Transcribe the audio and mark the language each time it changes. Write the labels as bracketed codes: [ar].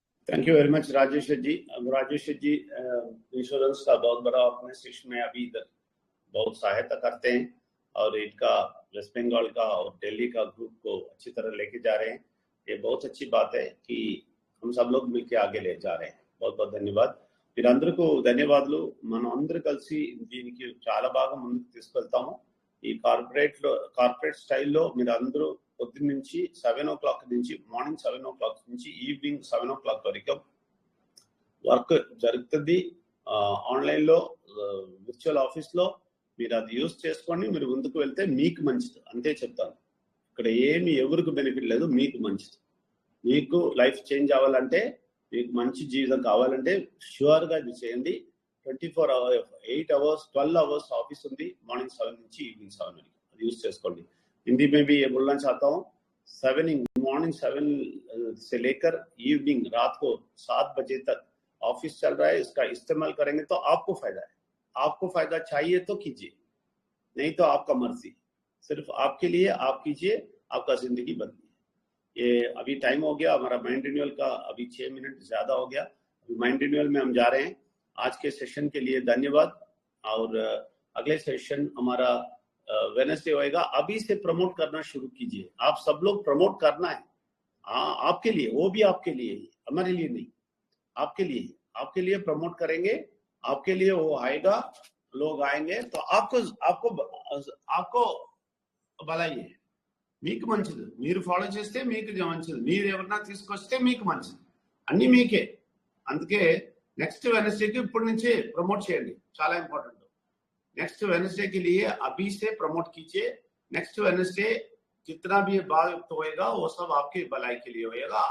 [hi] Thank you very much Rajesh ji. अब Rajesh ji insurance का बहुत बड़ा अपने शिष्य में अभी इधर बहुत सहायता करते हैं और इनका वेस्ट बंगाल का और दिल्ली का ग्रुप को अच्छी तरह लेके जा रहे हैं। ये बहुत अच्छी बात है कि हम सब लोग मिलकर आगे ले जा रहे हैं। बहुत बहुत [te] ధన్యవాదాలు మీరందరికీ ధన్యవాదాలు। మనం అందరూ కలిసి దీనికి చాలా బాగా ముందుకు తీసుకెళ్తాము। ఈ కార్పొరేట్ స్టైల్లో మీరు అందరూ పొద్దున్న నుంచి 7 o'clock నుంచి మార్నింగ్ 7 o'clock నుంచి ఈవినింగ్ 7 o'clock వరకు వర్క్ జరుగుతుంది। ఆన్లైన్లో విర్చువల్ ఆఫీస్లో మీరు అది యూజ్ చేసుకోండి। మీరు ముందుకు వెళ్తే మీకు మంచిది, అంతే చెప్తాను। ఇక్కడ ఏమి ఎవరికి బెనిఫిట్ లేదు, మీకు మంచిది। మీకు లైఫ్ చేంజ్ అవ్వాలంటే, మీకు మంచి జీవితం కావాలంటే ష్యూర్గా ఇది చేయండి। [en] 24 hours 8 hours 12 hours [te] ऑफिस ఉంది, మార్నింగ్ 7 నుంచి ఈవినింగ్ 7 వరకు అది యూజ్ చేసుకోండి। [hi] हिंदी में भी ये बोलना चाहता हूँ, मॉर्निंग 7 से लेकर इवनिंग रात को 7 बजे तक ऑफिस चल रहा है। इसका इस्तेमाल करेंगे तो आपको फायदा है। आपको फायदा चाहिए तो कीजिए, नहीं तो आपका मर्जी। सिर्फ आपके लिए आप कीजिए, आपका जिंदगी बदलिए। ये अभी टाइम हो गया हमारा माइंड रिन्यूअल का, अभी 6 मिनट ज्यादा हो गया। अभी माइंड रिन्यूअल में हम जा रहे हैं। आज के सेशन के लिए धन्यवाद और अगले सेशन हमारा वेडनेसडे होएगा। अभी से प्रमोट करना शुरू कीजिए। आप सब लोग प्रमोट करना है। आपके लिए, वो भी आपके लिए ही, हमारे लिए नहीं, आपके लिए प्रमोट करेंगे। आपके लिए वो आएगा, लोग आएंगे तो आपको [te] భలయ్యే, మీకు మంచిది। మీరు ఫాలో చేస్తే మీకు మంచిది, మీరు ఎవరన్నా తీసుకొస్తే మీకు మంచిది, అన్ని మీకే। అందుకే నెక్స్ట్ వెడ్నెస్డేకి ఇప్పటి నుంచే ప్రమోట్ చేయండి, చాలా ఇంపార్టెంట్। [hi] नेक्स्ट वेडनेसडे के लिए अभी से प्रमोट कीजिए। नेक्स्ट वेडनेसडे जितना भी बात होएगा वो सब आपके भलाई के लिए होएगा।